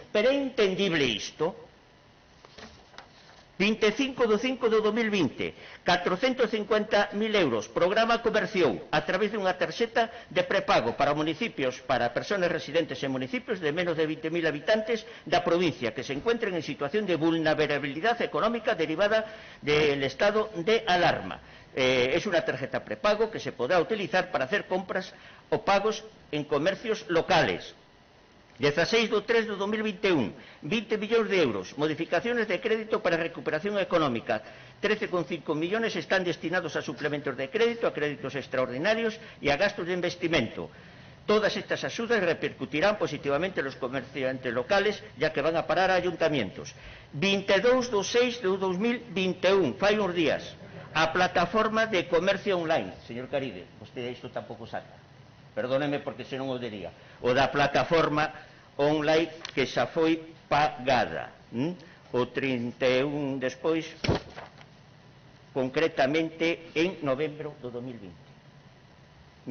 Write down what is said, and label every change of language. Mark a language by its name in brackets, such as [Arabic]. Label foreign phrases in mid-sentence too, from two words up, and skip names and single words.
[Galician] Pero é entendible isto? 25 do 5 do 2020, 450.000 euros, programa Comerción, a través dunha tarxeta de prepago para municipios, para persoas residentes en municipios de menos de 20.000 habitantes da provincia que [Spanish] se encuentren en situación de vulnerabilidad económica derivada del estado de alarma. Es una tarjeta prepago que se podrá utilizar para hacer compras o pagos en comercios locales. [Galician] 16 do 3 do 2021, 20 millóns de euros, [Spanish] modificaciones de crédito [Galician] para recuperación económica. [Spanish] 13,5 millones están destinados a suplementos de crédito, a créditos extraordinarios y a gastos de investimento. Todas estas ayudas repercutirán positivamente en los comerciantes locales, ya que van a parar a ayuntamientos. [Galician] 22 do 6 do 2021, fai uns días, a plataforma de comercio online. Señor Caride, vostede isto tampouco saca. Perdóneme porque senón o diría. O da plataforma online que xa foi pagada. O 31 despois, concretamente en novembro do 2020.